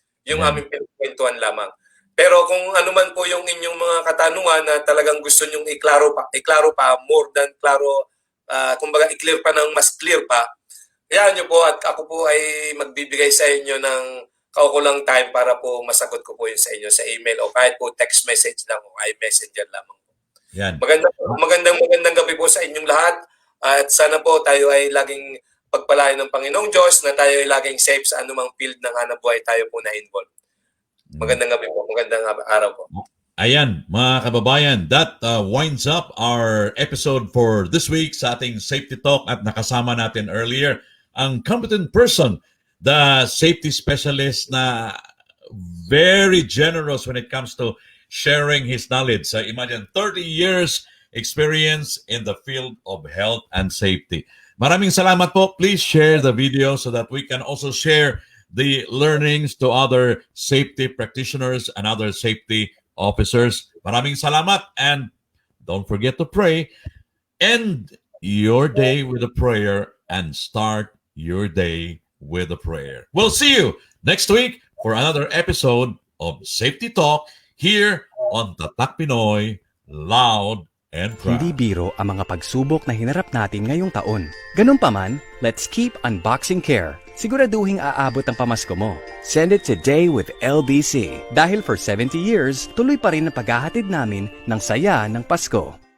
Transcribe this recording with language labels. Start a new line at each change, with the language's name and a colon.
Filipino: Yung aming pinagkwentuhan lamang. Pero kung ano man po yung inyong mga katanungan na talagang gusto nyong iklaro pa, more than klaro, kumbaga i-clear pa ng mas clear pa, hayaan nyo po at ako po ay magbibigay sa inyo ng kaukulang time para po masagot ko po yun sa inyo sa email o kahit po text message lang o iMessenger lamang. Yan. Magandang gabi po sa inyong lahat at sana po tayo ay laging pagpalain ng Panginoong Diyos na tayo ay laging safe sa anumang field ng hanap buhay tayo po na involved. Magandang gabi po, magandang araw po. Ayan, mga kababayan,
English: that winds up our episode for this week
Filipino: sa ating Safety Talk at nakasama natin
English: earlier ang competent person, the safety specialist na very generous when it comes to sharing his knowledge. Imagine 30 years experience in the field of health and safety.
Filipino: Maraming salamat po.
English: Please share the video so that we can also share the learnings to other safety practitioners and other safety officers.
Filipino: Maraming salamat
English: and don't forget to pray. End your day with a prayer and start your day with a prayer. We'll see you next week for another episode of Safety Talk here on Tatak Pinoy, Loud and Proud.
Filipino: Hindi biro ang mga pagsubok na hinarap natin ngayong taon. Ganun pa man,
English: let's keep unboxing care.
Filipino: Siguraduhing aabot ang pamasko mo.
English: Send it today with LBC.
Filipino: Dahil
English: for 70 years,
Filipino: tuloy pa rin ang paghahatid namin ng saya ng Pasko.